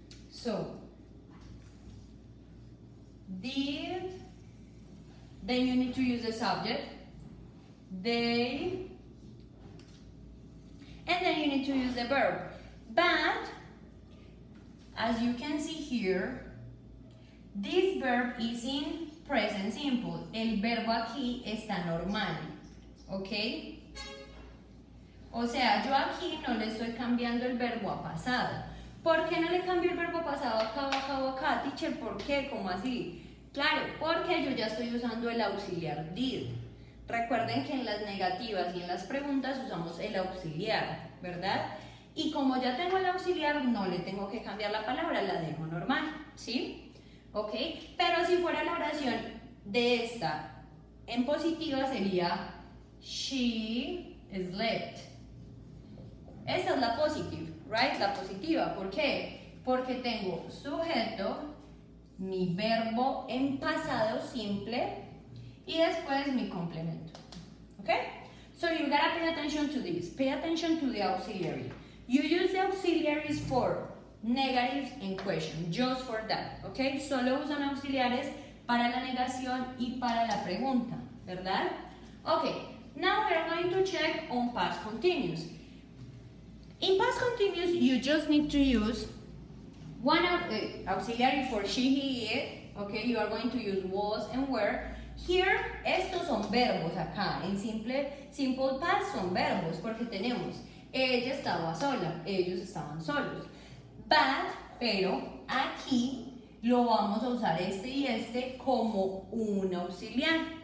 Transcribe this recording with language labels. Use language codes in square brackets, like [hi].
[en] So, did, then you need to use the subject, they, and then you need to use the verb. But as you can see here, this verb is in present simple. [es] El verbo aquí está normal, ¿ok? O sea, yo aquí no le estoy cambiando el verbo a pasado. ¿Por qué no le cambio el verbo pasado acá, acá o acá, teacher? ¿Por qué? ¿Cómo así? Claro, porque yo ya estoy usando el auxiliar did. Recuerden que en las negativas y en las preguntas usamos el auxiliar, ¿verdad? Y como ya tengo el auxiliar, no le tengo que cambiar la palabra, la dejo normal, ¿sí? ¿Ok? Pero si fuera la oración de esta en positiva sería [en] she slept. [es] Esa es la positive, right? La positiva. ¿Por qué? Porque tengo sujeto, mi verbo en pasado simple y después mi complemento. [en] Okay? So you gotta pay attention to this. Pay attention to the auxiliary. You use the auxiliaries for negatives and question, just for that. Okay? [es] Solo usan auxiliares para la negación y para la pregunta, ¿verdad? [en] Okay. Now we are going to check on past continuous. In past continuous, you just need to use one auxiliary for she, he, it. Okay, you are going to use was and were. [es] Here, estos son verbos acá. En simple past son verbos porque tenemos ella estaba sola, ellos estaban solos. Pero aquí lo vamos a usar este y este como un auxiliar.